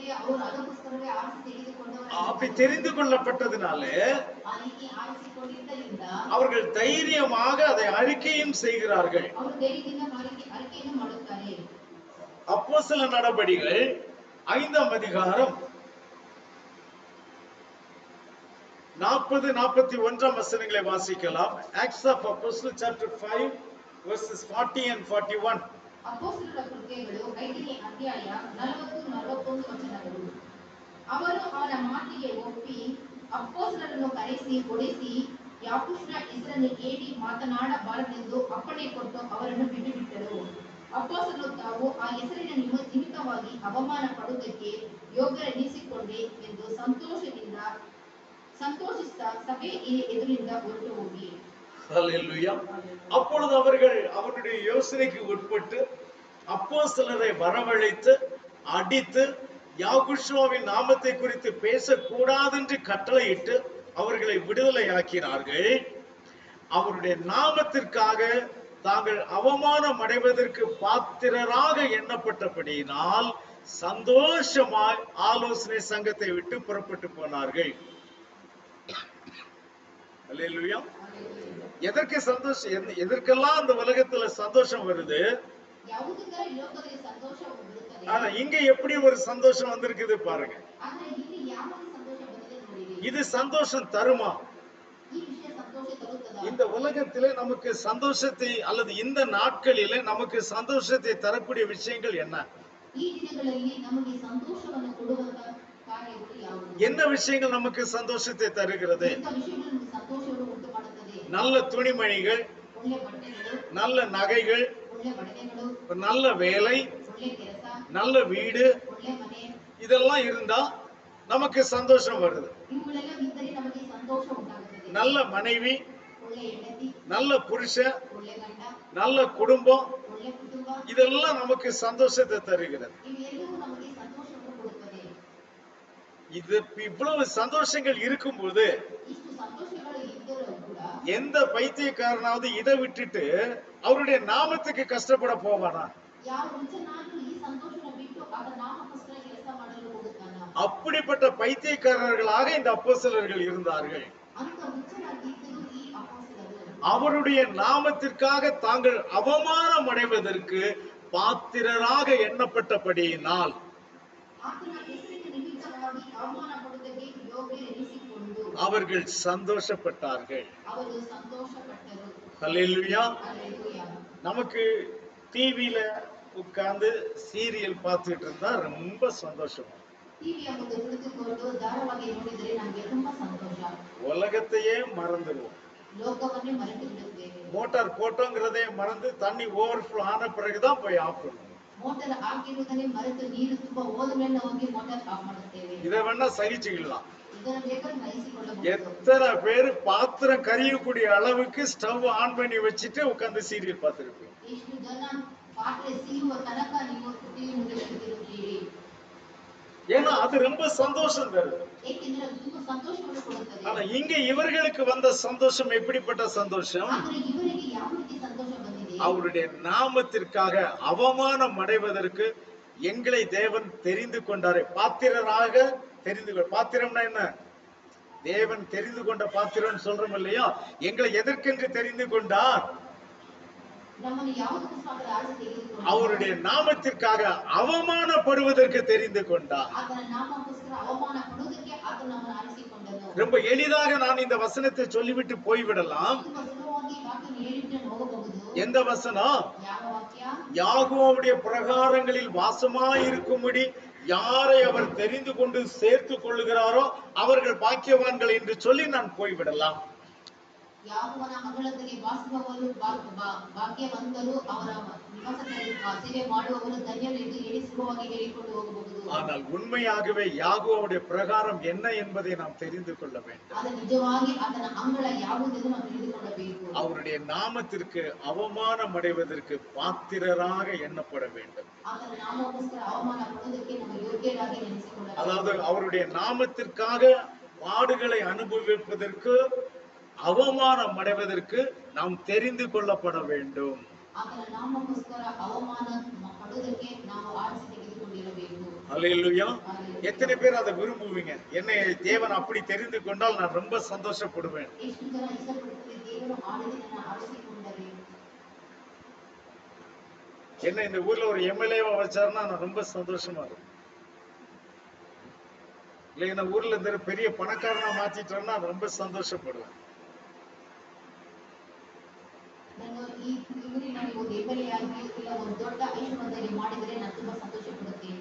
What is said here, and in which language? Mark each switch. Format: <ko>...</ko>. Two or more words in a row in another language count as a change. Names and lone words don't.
<ta>அப்படி தெரிந்து கொள்ளப்பட்டதினாலே அவர்கள் தைரியமாக அதை அறிக்கையும் செய்கிறார்கள். அப்போஸ்தலர் நடபடிகள் 5ஆம் அதிகாரம் 40-41 வசனங்களை வாசிக்கலாம்.</ta> <en>Acts of Apostles chapter 5 verses 40 and 41.</en> <kn>ಅಪೊಸ್ತಲರ ಕೃತ್ಯಗಳು 5ನೇ ಅಧ್ಯಾಯ 40-41 ವಚನಗಳು. ಅವರು ಅವರ ಮಾತಿಗೆ ಒಪ್ಪಿ ಅಪೊಸ್ತಲರನ್ನು ಕರೆಸಿ ಹೊಡೆಸಿ ಯಾಕೋಬನ ಹೆಸರನ್ನು ಹೇಳಿ ಮಾತನಾಡಬಾರದೆಂದು ಅಪ್ಪಣೆ ಕೊಟ್ಟು ಅವರನ್ನು ಬಿಟ್ಟುಬಿಟ್ಟರು. ಅಪೊಸ್ತಲರು ತಾವು ಆ ಹೆಸರಿನ ನಿಮಿತ್ತವಾಗಿ ಅವಮಾನ ಪಡುವುದಕ್ಕೆ ಯೋಗ್ಯರೆನಿಸಿಕೊಂಡೆ ಎಂದು ಸಂತೋಷಿಸುತ್ತಾ ಸಭೆ ಎದುರಿಂದ ಹೊರಟು ಹೋಗಿ.</kn> <ta>ஹல்லேலூயா. அப்பொழுது அவர்கள் அவருடைய யோசனைக்கு உட்பட்டு அப்போஸ்தலரை வரவழைத்து அடித்து யாகுஷுவாவின் நாமத்தை குறித்து பேசக்கூடாது என்று கட்டளையிட்டு அவர்களை விடுதலையாக்கினார்கள். அவருடைய நாமத்திற்காக தாங்கள் அவமானம் அடைவதற்கு பாத்திரராக எண்ணப்பட்டபடியினால் சந்தோஷமாய் ஆலோசனை சங்கத்தை விட்டு புறப்பட்டு போனார்கள். அல்லேலூயா. எதற்கு சந்தோஷம்? எதற்கெல்லாம் அந்த உலகத்துல சந்தோஷம் வருது?</ta> <kn>ಯಾವುದಕ್ಕಾಗಿ ಲೋಕದಲ್ಲಿ ಸಂತೋಷವು ಬರುತ್ತದೆ.</kn> <ta>ஆனா இங்க எப்படி ஒரு சந்தோஷம் வந்திருக்குது பாருங்க.</ta> <kn>ಆದರೆ ಇಲ್ಲಿ ಯಾವ ಸಂತೋಷ ಬಂದಿದೆ ನೋಡಿರಿ.</kn> <ta>இது சந்தோஷம் தருமா?</ta> <kn>ಈ ವಿಷಯ ಸಂತೋಷ ತರುತ್ತದಾ?</kn> <ta>இந்த உலகத்திலே நமக்கு சந்தோஷத்தை அல்லது இந்த நாட்களிலே நமக்கு சந்தோஷத்தை தரக்கூடிய விஷயங்கள் என்ன?</ta> <kn>ಈ ದಿನಗಳಲ್ಲಿ ನಮಗೆ ಸಂತೋಷವನ್ನು ಕೊಡುವಂತ ಕಾರ್ಯಗಳು ಯಾವುವು?</kn> <ta>என்ன விஷயங்கள் நமக்கு சந்தோஷத்தை தருகிறது?</ta> <kn>ಎಂತ ವಿಷಯಗಳು ನಮಗೆ ಸಂತೋಷವನ್ನು ಉಂಟು ಮಾಡುತ್ತದೆ?</kn> <ta>நல்ல துணிமணிகள்,</ta> <kn>ಒಳ್ಳೆ ಬಟ್ಟೆಗಳು,</kn> <ta>நல்ல நகைகள்,</ta> <kn>ಒಳ್ಳೆ ಬಟ್ಟೆಗಳು,</kn> <ta>நல்ல வேலை,</ta> <kn>ಒಳ್ಳೆ ಕೆಲಸ,</kn> <ta>நல்ல வீடு,</ta> <kn>ಒಳ್ಳೆ ಮನೆ,</kn> <ta>இதெல்லாம் இருந்தா நமக்கு சந்தோஷம் வருது.</ta> <kn>ಇವುಗಳೆಲ್ಲ ಇದ್ದರೆ ನಮಗೆ ಸಂತೋಷ ಉಂಟಾಗುತ್ತದೆ.</kn> <ta>நல்ல மனைவி,</ta> <kn>ಒಳ್ಳೆ ಹೆಂಡತಿ,</kn> <ta>நல்ல புருஷ,</ta> <kn>ಒಳ್ಳೆ ಗಂಡ,</kn> <ta>நல்ல குடும்பம்,</ta> <kn>ಒಳ್ಳೆ ಕುಟುಂಬ,</kn> <ta>இதெல்லாம் நமக்கு சந்தோஷத்தை தருகிறது.</ta> <kn>ಇವೆಲ್ಲವೂ ನಮಗೆ ಸಂತೋಷವನ್ನು ಕೊಡುತ್ತದೆ.</kn> <ta>இது இவ்வளவு சந்தோஷங்கள் இருக்கும்போது</ta> <kn>ಇಷ್ಟು ಸಂತೋಷಗಳು ಇದ್ದರೂ ಕೂಡ</kn> <ta>எந்த பைத்தியக்காரனாவது இதை விட்டுட்டு அவருடைய நாமத்துக்கு கஷ்டப்பட போவானா?</ta> <kn>ಯಾವ ಹುಚ್ಚನಾದ್ರೂ ಈ ಸಂತೋಷನ ಬಿಟ್ಟು ಅದರ ನಾಮಕ್ಕೋಸ್ಕರ ಕೆಲಸ ಮಾಡಲು ಹೋಗುತ್ತಾನ?</kn> <ta>அப்படிப்பட்ட பைத்தியக்காரர்களாக இந்த அப்போஸ்தலர்கள் இருந்தார்கள்.</ta> <kn>ಅಂತ ಹುಚ್ಚನಾಗಿದ್ದರು ಈ ಅಪೊಸ್ತಲರು.</kn> <ta>அவருடைய நாமத்திற்காக தாங்கள் அவமானம் அடைவதற்கு பாத்திரராக எண்ணப்பட்டபடியினால்</ta> <kn>ಆತನ ಹೆಸರಿನ ನಿಮಿತ್ತವಾಗಿ ಅವಮಾನ ಪಡುವುದಕ್ಕೆ ಯೋಗ್ಯರೆನಿಸಿಕೊಂಡು</kn> <ta>அவர்கள் சந்தோஷப்பட்டார்கள்.</ta> <kn>ಅವರು ಸಂತೋಷಪಟ್ಟರು.</kn> <ta>ஹல்லேலூயா.</ta> <kn>ಹಲ್ಲೆಲೂಯಾ.</kn> <ta>நமக்கு டிவியில உட்கார்ந்து சீரியல் பார்த்துட்டு இருந்தா ரொம்ப சந்தோஷம்.</ta> <kn>ಟಿವಿಯ ಮುಂದೆ ಕುಳಿತುಕೊಂಡು ಧಾರಾವಾಹಿ ನೋಡಿದರೆ ನಮಗೆ ತುಂಬಾ ಸಂತೋಷ.</kn> <ta>உலகத்தையே மறந்துடுவோம்.</ta> <kn>ಲೋಕವನ್ನೇ ಮರೆತು ಬಿಡುತ್ತೇವೆ.</kn> <ta>மோட்டார் போட்டோங்கிறதே மறந்து தண்ணி ஓவர்ஃப்ளோ ஆன பிறகுதான் போய் ஆஃப் பண்ணுவோம்.</ta> <kn>ಮೋಟಾರ್ ಹಾಕಿರುವುದನ್ನೇ ಮರೆತು ನೀರು ತುಂಬಾ ಹೋದ ಮೇಲೆ ಹೋಗಿ</kn> <en>motor off</en> <kn>ಮಾಡುತ್ತೇವೆ.</kn> <ta>இதை வேணா சகிச்சுக்கலாம்.</ta> <kn>ಇದರ ಬೇಕಾದ್ರೆ ಸಹಿಸಿಕೊಳ್ಳಬಹುದು.</kn> <ta>எத்தனை பேரு பாத்திரம் கரியக்கூடிய அளவுக்கு</ta> <en>stove on</en> <ta>பண்ணி வச்சுட்டு உட்கார்ந்து சீரியல் பார்த்திருப்பீங்க.</ta> <kn>ಎಷ್ಟು ಜನ ಪಾತ್ರೆ ಸೀರುವ ತನಕ ನೀವು ಟಿವಿ ಮುಂದೆ ಕುಳಿತಿರುತ್ತೀರಿ.</kn> <ta>ஏன்னா அது ரொம்ப சந்தோஷம் தருது.</ta> <kn>ಏಕೆಂದರೆ ಅದು ತುಂಬಾ ಸಂತೋಷವನ್ನು ಕೊಡುತ್ತದೆ.</kn> <ta>ஆனா இங்க இவர்களுக்கு வந்த சந்தோஷம் எப்படிப்பட்ட சந்தோஷம்?</ta> <kn>ಆದರೆ ಇವರಿಗೆ ಯಾವ ರೀತಿ ಸಂತೋಷ ಬಂದಿದೆ?</kn> <ta>அவருடைய நாமத்திற்காக அவமானம் அடைவதற்கு எங்களை தேவன் தெரிந்து கொண்டாரே, பாத்திரராக தெரிந்து கொண்டார். பாத்திரம்னா என்ன? தேவன் தெரிந்து கொண்ட பாத்திரம் சொல்றோம் இல்லையா? எங்களை எதற்கென்று தெரிந்து கொண்டார்?</ta> <kn>ನಮ್ಮನ್ನು ಯಾವುದಕ್ಕೋಸ್ಕರ ಆರಿಸಿ ತೆಗೆದುಕೊಂಡರು?</kn> <ta>அவருடைய நாமத்திற்காக அவமானப்படுவதற்கு தெரிந்து கொண்டார்.</ta> <kn>ಆತನ ನಾಮಕ್ಕೋಸ್ಕರ ಅವಮಾನ ಪಡುವುದಕ್ಕೆ ಆತನು ನಮ್ಮನ್ನು ಆರಿಸಿಕೊಂಡನು.</kn> <ta>ரொம்ப எளிதாக நான் இந்த வசனத்தை சொல்லிவிட்டு போய்விடலாம்.</ta> <kn>ತುಂಬಾ ಸುಲಭವಾಗಿ ವಾಕ್ಯವನ್ನು ಹೇಳಿಬಿಟ್ಟು ಹೋಗಬಹುದು.</kn> <ta>எந்த வசனம்?</ta> <kn>ಯಾವ ವಾಕ್ಯ?</kn> <ta>யாகோவுடைய பிரகாரங்களில் வாசமாயிருக்கும்படி யாரை அவர் தெரிந்து கொண்டு சேர்த்துக் கொள்ளுகிறாரோ அவர்கள் பாக்கியவான்கள் என்று சொல்லி நான் போய்விடலாம்.</ta> <kn>ಯಾವನ ಅಂಗಳದಲ್ಲಿ ವಾಸಿಸುವವರು ಭಾಗ್ಯವಂತರು, ಅವರ ನಿವಾಸದಲ್ಲಿ ಸೇವೆ ಮಾಡುವವರು ಧನ್ಯರು ಎಂದು ಹೇಳಿ ಸುಲಭವಾಗಿ ಹೇಳಿಕೊಂಡು ಹೋಗಬಹುದು.</kn> <ta>ஆனால் உண்மையாகவே யாகோவுடைய பிரகாரம் என்ன என்பதை நாம் தெரிந்து கொள்ள வேண்டும்.</ta> <kn>ಅದು ನಿಜವಾಗಿ ಅದರ ಅಂಗಳ ಯಾವುದೆಂದು ನಾವು ತಿಳಿದುಕೊಳ್ಳಬೇಕು.</kn> <ta>அவருடைய நாமத்திற்கு அவமானம் அடைவதற்கு பாத்திரராக எண்ணப்பட வேண்டும்.</ta> <kn>ಅದರ ನಾಮಕ್ಕೋಸ್ಕರ ಅವಮಾನ ಪಡುವುದಕ್ಕೆ ನಾವು ಯೋಗ್ಯರಾಗಿ ನೆನೆಸಿಕೊಳ್ಳಬೇಕು.</kn> <ta>அதாவது அவருடைய நாமத்திற்காக பாடுகளை அனுபவிப்பதற்கு அவமானம் அடைவதற்கு நாம் தெரிந்து கொள்ளப்பட வேண்டும்.</ta> <kn>ಅದರ ನಾಮಕ್ಕೋಸ್ಕರ ಅವಮಾನ ಪಡುವುದಕ್ಕೆ ನಾವು ಆರಿಸಿ ತೆಗೆದುಕೊಂಡಿರಬೇಕು.</kn> <ta>அல்லேலூயா. எத்தனை பேர் அதை விரும்புவீங்க? என்னை தேவன் அப்படி தெரிந்து கொண்டால் நான் ரொம்ப சந்தோஷப்படுவேன்.</ta> <kn>ಎಷ್ಟು ಜನ ಇಷ್ಟಪಡುತ್ತಾರೆ ದೇವರು ಮಾಡಿದ ಆರಿಸಿಕೊಂಡರೆ?</kn> <ta>என்ன இந்த ஊர்ல ஒரு எம்எல்ஏவா வச்சாருன்னா நான் ரொம்ப சந்தோஷமா இருக்கும். இல்லை இந்த ஊர்ல இந்த பெரிய பணக்காரனா மாத்திட்டோம்னா ரொம்ப சந்தோஷப்படுவேன்.</ta> <kn>ನಾನು ಈ ಊರಿನಲ್ಲಿ ಒಂದು ಎಮ್ಎಲ್ಎ ಆಗಿ ಇಲ್ಲ ಒಂದು ದೊಡ್ಡ ಐಶ್ವರ್ಯದಲ್ಲಿ ಮಾಡಿದರೆ ನಾನು ತುಂಬಾ ಸಂತೋಷ ಪಡುತ್ತೇನೆ.</kn>